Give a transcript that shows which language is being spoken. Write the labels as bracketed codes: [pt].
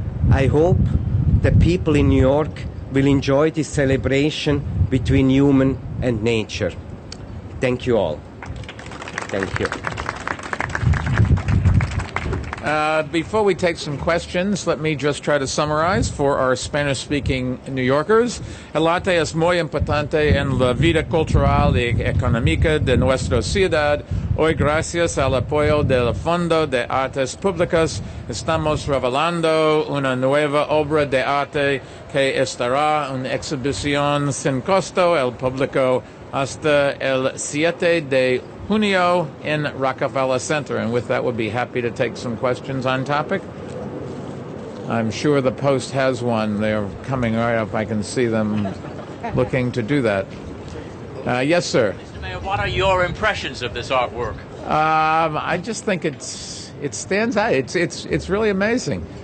[en] I hope that people in New York will enjoy this celebration between human and nature. Thank you all. Thank you. Before we take some questions, let me just try to summarize for our Spanish-speaking New Yorkers. [es] El arte es muy importante en la vida cultural y económica de nuestra ciudad. Hoy, gracias al apoyo del Fondo de Artes Públicas, estamos revelando una nueva obra de arte que estará en exhibición sin costo al público hasta el 7 de junio in Rockefeller Center. [en] And with that, we'll be happy to take some questions on topic. I'm sure the Post has one. They're coming right up. I can see them looking to do that. Yes, sir. Mr. Mayor, what are your impressions of this artwork? I just think it stands out. It's really amazing.